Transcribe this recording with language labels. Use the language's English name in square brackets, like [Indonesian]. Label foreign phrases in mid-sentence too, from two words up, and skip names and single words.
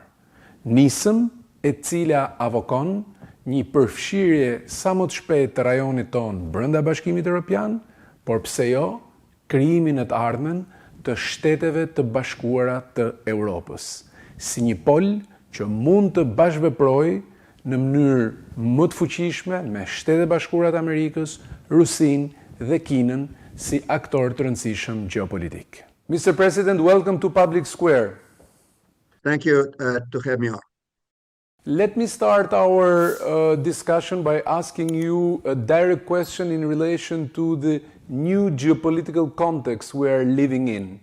[Albanian] Nisëm e cila avokon një përfshirje sa më të shpejtë të rajonit tonë brenda Bashkimit Evropian, por pse jo, krijimin në të ardhmen të Shteteve të Bashkuara të Europës, si një pol që mund të bashkëveprojë në mënyrë më të fuqishme me Shtetet Bashkuara të Amerikës, Rusinë dhe Kinën si aktor të rëndësishëm geopolitik. [English] Mr. President, welcome to Public Square. Thank you to have me on. Let me start our discussion by asking you a direct question in relation to the new geopolitical context we are living in.